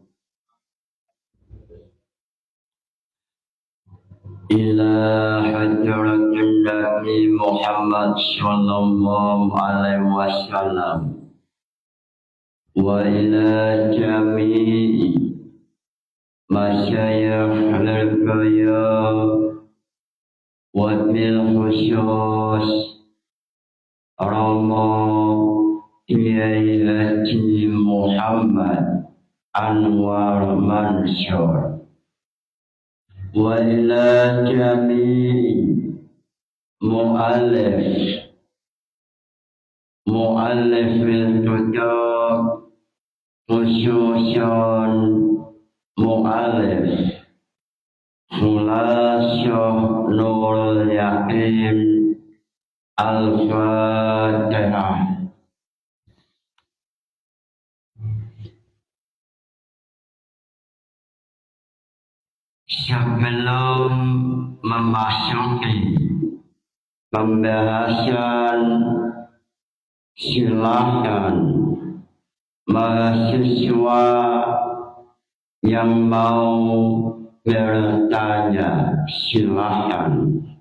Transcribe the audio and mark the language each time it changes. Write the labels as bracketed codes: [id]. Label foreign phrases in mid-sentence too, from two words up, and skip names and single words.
[ar] إلى حضرة النبي محمد صلى الله عليه وسلم وإلى جميع مشايخ القيا وبالخصوص Rama Kiai Haji Muhammad Anwar Mansur وإلى جميع مؤلفي الكتاب خصوصا مؤلف Khulasyah Nurul Yaqin Al-Fatihah. [id] Sebelum memasuki pembahasan, silakan mahasiswa yang mau bertanya, silakan.